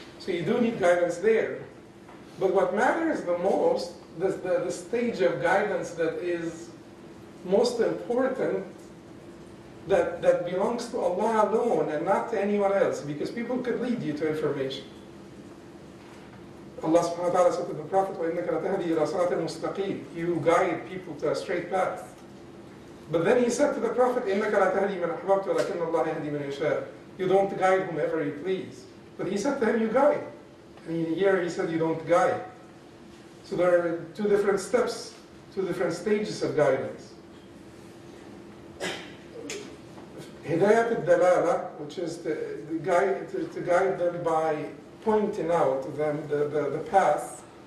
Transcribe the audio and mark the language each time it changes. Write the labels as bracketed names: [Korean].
[English] So you do need guidance there. But what matters the most, the stage of guidance that is most important, that belongs to Allah alone and not to anyone else, because people could lead you to information. [Arabic] Allah subhanahu wa ta'ala said to the Prophet, وَإِنَّكَ لَتَهْدِي إِلَى صِرَاطٍ مُسْتَقِيمٍ. [English] You guide people to a straight path. [Arabic] But then he said to the Prophet, إِنَّكَ لَتَهْدِي مَنْ أَحْبَبْتُ وَلَكِنَّ اللَّهَ يَهْدِي مَنْ يَشَاءُ. [English] You don't guide whomever you please. But he said to him, you guide. And here he said, you don't guide. So there are two different steps, two different stages of guidance. Hidayat al-dalala, which is to guide them by pointing out to them the path.